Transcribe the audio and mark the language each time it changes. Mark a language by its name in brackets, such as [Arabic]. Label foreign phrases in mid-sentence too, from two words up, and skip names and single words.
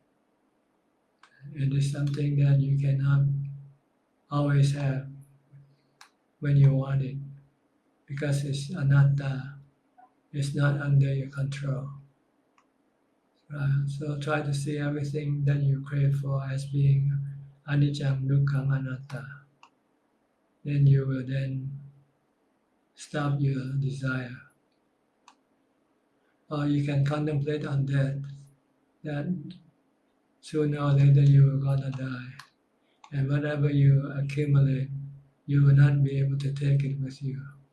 [English] It is something that you cannot always have when you want it, because it's anatta, it's not under your control. So try to see everything that you crave for as being [Pali] anicca, dukkha, anatta. [English] Then you will then stop your desire. Or you can contemplate on that sooner or later you are gonna die. And whatever you accumulate, you will not be able to take it with you.